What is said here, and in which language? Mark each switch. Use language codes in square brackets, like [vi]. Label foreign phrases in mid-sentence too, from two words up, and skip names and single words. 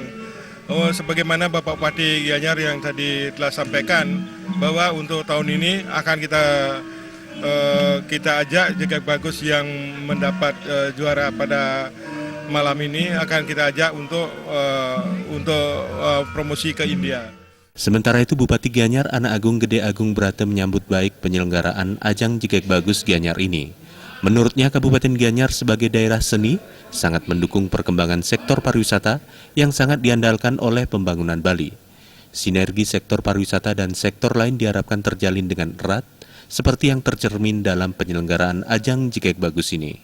[id] Sebagaimana Bapak Bupati Gianyar yang tadi telah sampaikan bahwa untuk tahun ini akan kita ajak Jegek Bagus yang mendapat juara pada malam ini akan kita ajak untuk promosi ke India. Sementara itu Bupati Gianyar Anak Agung Gede Agung Brate menyambut baik penyelenggaraan ajang Jegek Bagus Gianyar ini. Menurutnya Kabupaten Gianyar sebagai daerah seni sangat mendukung perkembangan sektor pariwisata yang sangat diandalkan oleh pembangunan Bali. Sinergi sektor pariwisata dan sektor lain diharapkan terjalin dengan erat seperti yang tercermin dalam penyelenggaraan ajang Jegek Bagus ini.